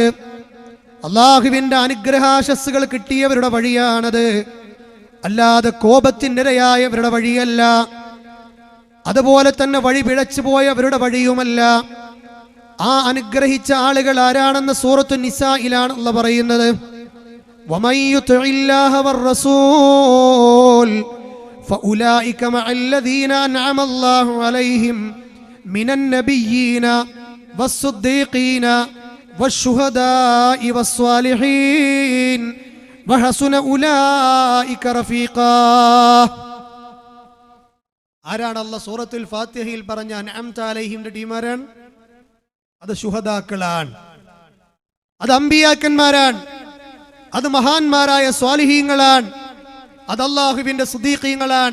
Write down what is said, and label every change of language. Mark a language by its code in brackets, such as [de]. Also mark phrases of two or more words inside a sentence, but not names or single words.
[ml] അല്ലാഹുവിന്റെ അനുഗ്രഹാശസ്സുകൾ കിട്ടിയവരുടെ വഴിയാണത്, അല്ലാതെ കോപത്തിനിരയായവരുടെ വഴിയല്ല. അതുപോലെ തന്നെ വഴി പിഴച്ചു പോയവരുടെ വഴിയുമല്ല. ആ അനുഗ്രഹിച്ച ആളുകൾ ആരാണെന്ന് സൂറത്തു നിസായിലാണ് അല്ലാഹു പറയുന്നത്. [ar] ومن يطع الله والرسول فأولئك مع الذين أنعم الله عليهم من النبيين والصديقين والشهداء والصالحين وحسن أولئك رفيقا. [ml] ആരാണ് അല്ലാഹു സൂറത്തുൽ ഫാത്തിഹയിൽ പറഞ്ഞ [ar] أنعمت عليهم [ml] ടീമാരാണ്? അത് ശുഹദാക്കളാണ്, അത് അമ്പിയാക്കന്മാരാണ്, അത് മഹാന്മാരായ സ്വാലിഹീങ്ങളാണ്, അത് അല്ലാഹുവിന്റെ സിദ്ദീഖീങ്ങളാണ്.